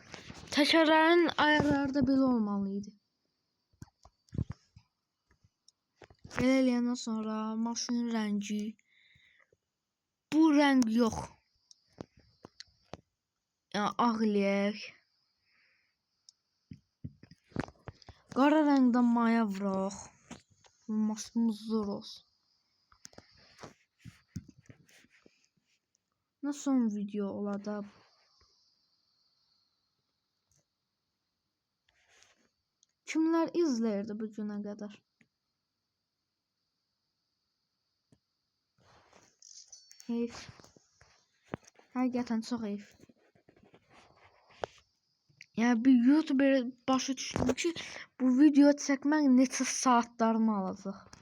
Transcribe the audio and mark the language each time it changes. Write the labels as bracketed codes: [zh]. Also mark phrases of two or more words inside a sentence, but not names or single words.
[az] Təkərlərin ayarları da belə olmalıydı. Belə eləyəndən sonra maşının rəngi. Bu rəng yox. Yəni ağ eləyək. Qara rəngdən maya vuraq. Maşınımız zor olsun. Ne son video olada? [tr] Kimler izlerdi bu güne kadar? [az] Heyf. Həqiqətən çox heyf. Yəni bir YouTuber başa düşdüm ki, bu video çəkmək neçə saatlarımı alacaq.